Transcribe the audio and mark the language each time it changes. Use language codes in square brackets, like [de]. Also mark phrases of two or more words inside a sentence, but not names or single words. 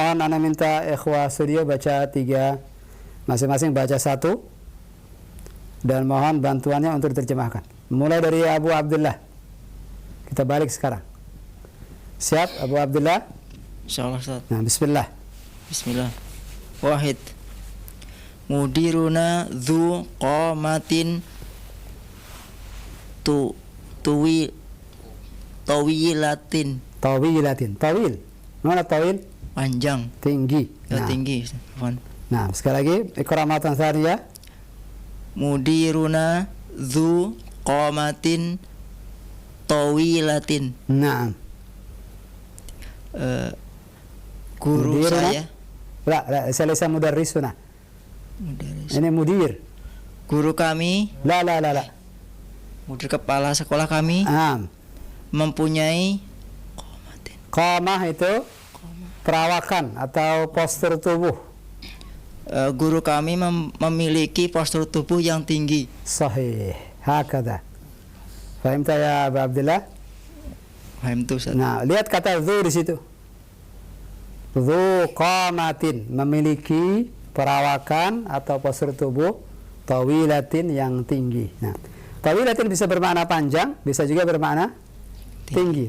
[id] Mohon ana minta ikhwah studio baca 3, masing-masing baca 1, dan mohon bantuannya untuk diterjemahkan. Mulai dari Abu Abdullah. Kita balik sekarang. Siap Abu Abdullah? [ar] إن شاء الله أستاذ. [id] Nah, [ar] بسم الله. بسم الله. واحد. مديرنا ذو قامة طويلة. [id] Tawil. Mana tawil? Panjang. Tinggi. Ya, tinggi. Afwan. Nah, sekali lagi [ar] مرة ثانية. مديرنا ذو قامة طويلة. [id] Nah. Guru [ar] مديرنا? [id] saya. [ar] لا, [id] saya mudarrisuna. [ar] مدرس. [id] Ini mudir. Guru kami, [ar] لا. [id] mudir kepala sekolah kami mempunyai Qamah itu perawakan atau postur tubuh. Guru kami memiliki postur tubuh yang tinggi. [ar] صحيح. هكذا. فهمت يا أبا عبد الله? [id] Paham tuh Ustaz. Nah, lihat kata dzu di situ. [ar] ذو قامة, [id] memiliki perawakan atau postur tubuh tawilatin yang tinggi. Nah, tawilatin bisa bermakna panjang, bisa juga bermakna tinggi.